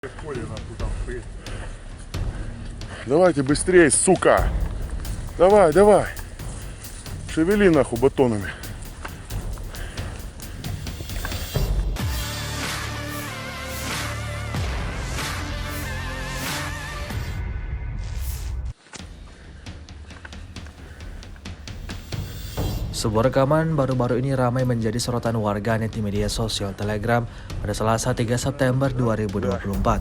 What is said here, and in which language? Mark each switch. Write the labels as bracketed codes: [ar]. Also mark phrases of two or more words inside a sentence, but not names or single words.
[ru] Давайте быстрее, сука! Давай, давай! Шевели нахуй батонами. [id] Sebuah rekaman baru-baru ini ramai menjadi sorotan warganet di media sosial Telegram pada Selasa 3 September 2024.